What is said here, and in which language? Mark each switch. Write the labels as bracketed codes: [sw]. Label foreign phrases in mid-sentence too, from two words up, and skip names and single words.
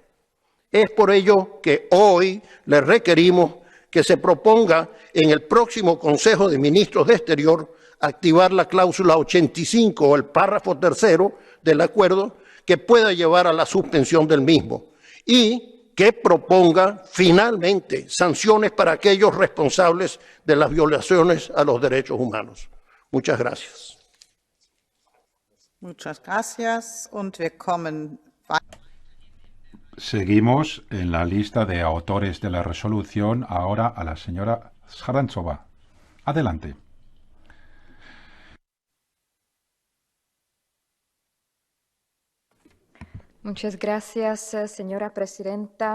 [es] Es por ello que hoy le requerimos que se proponga en el próximo Consejo de Ministros de Exterior activar la cláusula 85 o el párrafo tercero del acuerdo que pueda llevar a la suspensión del mismo y que proponga finalmente sanciones para aquellos responsables de las violaciones a los derechos humanos. Muchas gracias. Muchas gracias [de] und wir kommen. [es] Seguimos en la lista de autores de la resolución ahora a la señora Sarantsova. Adelante. Muchas gracias, señora presidenta.